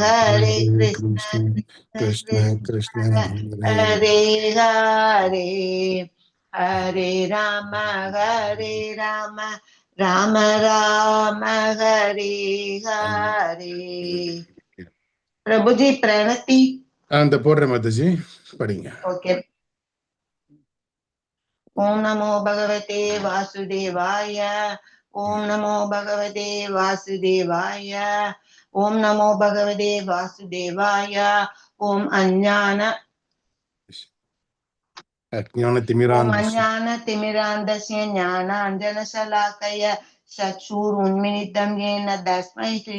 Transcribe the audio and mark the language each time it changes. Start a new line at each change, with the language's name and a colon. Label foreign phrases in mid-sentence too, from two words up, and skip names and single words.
Sanskrit: कृष्ण कृष्ण हरे हरे हरे राम राम राम हरे हरे.
Hindi: प्रभुजी, प्रणति.
Tamil: அந்த போடுற மாதாஜி படிங்க.
English: Okay.
Sanskrit: ॐ नमो भगवते वासुदेवाय. ॐ नमो भगवते वासुदेवाय. ॐ नमो भगवते वासुदेवाय. ॐ अज्ञान तिमिरान्धस्य ज्ञान अञ्जन शलाकया चक्षुरुन्मीलितं येन तस्मै श्री